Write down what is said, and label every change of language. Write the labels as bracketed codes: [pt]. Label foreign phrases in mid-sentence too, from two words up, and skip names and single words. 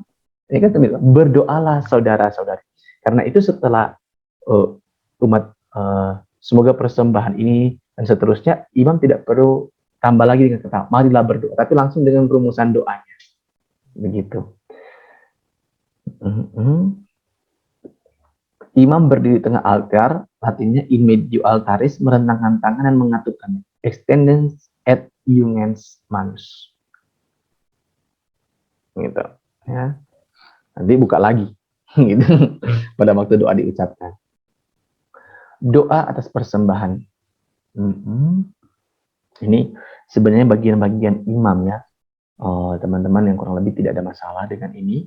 [id] Ini kan berdoalah saudara-saudari. Karena itu setelah umat semoga persembahan ini dan seterusnya, imam tidak perlu tambah lagi dengan kata marilah berdoa, tapi langsung dengan rumusan doanya. Begitu. Imam berdiri di tengah altar, Latinnya [la] in medio altaris, [id] merentangkan tangan dan mengatupkan [la] extendens et ungens manus. [id] Gitu. ya. Nanti buka lagi, gitu. Pada waktu doa diucapkan. Doa atas persembahan. Ini sebenarnya bagian-bagian imam ya. Teman-teman yang kurang lebih tidak ada masalah dengan ini.